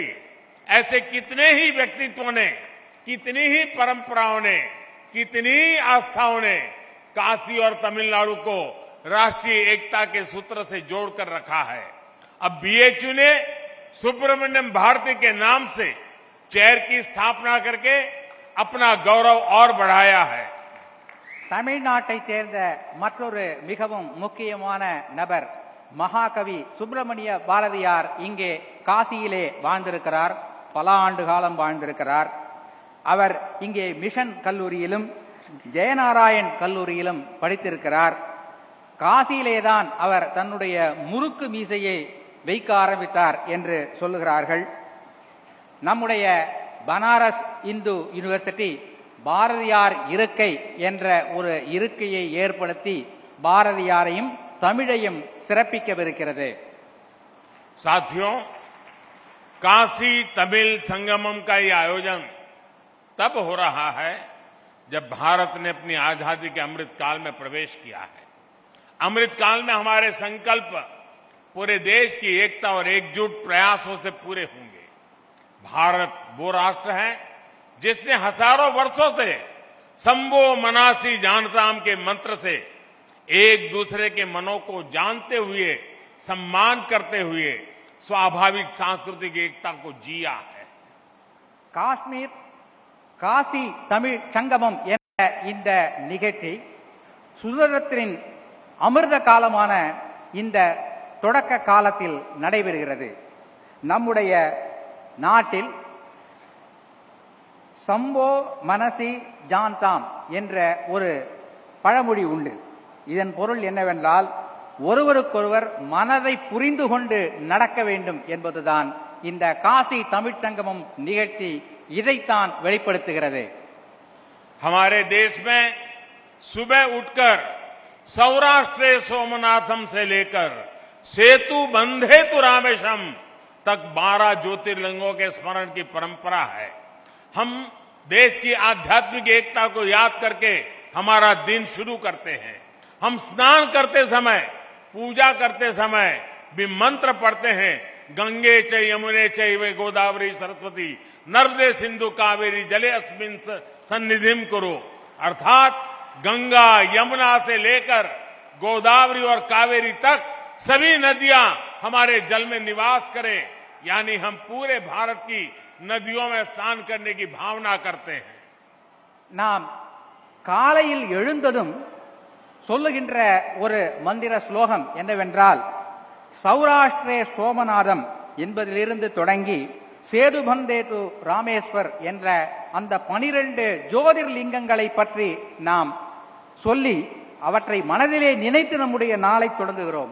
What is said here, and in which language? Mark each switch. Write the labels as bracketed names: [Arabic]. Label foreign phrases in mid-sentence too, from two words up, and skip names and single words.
[Hindi] ऐसे कितने ही व्यक्तित्वों ने, कितनी ही परंपराओं ने, कितनी ही आस्थाओं ने काशी और तमिलनाडु को राष्ट्रीय एकता के सूत्र से जोड़कर रखा है। अब बीएचयू ने सुब्रमण्यम भारती के नाम से चेयर की स्थापना करके अपना गौरव और बढ़ाया है। [Tamil] தமிழ்நாட்டை சேர்ந்த மற்றொரு மிகவும் முக்கியமான நபர் மகாகவி சுப்பிரமணிய பாரதியார் இங்கே காசியிலே வாழ்ந்திருக்கிறார். பல ஆண்டு காலம் வாழ்ந்திருக்கிறார். அவர் இங்கே மிஷன் கல்லூரியிலும் ஜெயநாராயண் கல்லூரியிலும் படித்திருக்கிறார். காசியிலேதான் அவர் தன்னுடைய முறுக்கு மீசையை வைக்க ஆரம்பித்தார் என்று சொல்லுகிறார்கள். நம்முடைய பனாரஸ் இந்து யூனிவர்சிட்டி பாரதியார் இருக்கை என்ற ஒரு இருக்கையை ஏற்படுத்தி பாரதியாரையும் தமிழையும் சிறப்பிக்கவிருக்கிறது. [Hindi] साथियों, काशी तमिल संगमम का ये आयोजन तब हो रहा है जब भारत ने अपनी आजादी के अमृत काल में प्रवेश किया है। अमृत काल में हमारे संकल्प पूरे देश की एकता और एकजुट प्रयासों से पूरे होंगे। भारत वो राष्ट्र है जिसने हजारों वर्षों से [Sanskrit] संभो मनासी जानताम [Hindi] के मंत्र से एक दूसरे के मनों को जानते हुए, सम्मान करते हुए स्वाभाविक सांस्कृतिक एकता को जिया है। [Tamil] காஷ்மீர் காசி தமிழ் சங்கமம் என்ற இந்த நிகழ்ச்சி சுதந்திரத்தின் அமிர்த காலமான இந்த தொடக்க காலத்தில் நடைபெறுகிறது. நம்முடைய நாட்டில் [Sanskrit] सम्बो मनसि जानताम् [Tamil] என்ற ஒரு பழமொழி உண்டு. இதன் பொருள் என்னவென்றால், ஒருவருக்கொருவர் மனதை புரிந்து கொண்டு நடக்க வேண்டும் என்பதுதான் இந்த காசி தமிழ்ச் சங்கமம் நிகழ்ச்சி இதைத்தான் வெளிப்படுத்துகிறது. [Hindi] हमारे देश में सुबह उठकर [Sanskrit] सौराष्ट्र सोमनाथम [Hindi] से लेकर [Sanskrit] सेतु बंधे तु रामेशम [Hindi] तक 12 ज्योतिर्लिंगों के स्मरण की परंपरा है. हम देश की आध्यात्मिक एकता को याद करके हमारा दिन शुरू करते हैं. हम स्नान करते समय, पूजा करते समय भी मंत्र पढ़ते हैं. [Sanskrit] गंगे च यमुने चैव गोदावरी सरस्वती नर्मदे सिंधु कावेरी जले अस्मिन् सन्निधिम करो. [Hindi] अर्थात गंगा यमुना से लेकर गोदावरी और कावेरी तक सभी नदियां हमारे जल में निवास करें. यानी हम पूरे भारत की नदियों में स्नान करने की भावना करते हैं. [Tamil] நாம் காலையில் எழுந்ததும் சொல்லுகின்ற ஒரு மந்திர ஸ்லோகம் என்னவென்றால், [Sanskrit] सौराष्ट्रे सोमनाथम् [Tamil] என்பதிலிருந்து தொடங்கி [Sanskrit] सेतुबन्धेतु रामेश्वर् [Tamil] என்ற அந்த 12 ஜோதிர்லிங்கங்களை பற்றி நாம் சொல்லி அவற்றை மனதிலே நினைத்து நம்முடைய நாளை தொடங்குகிறோம்.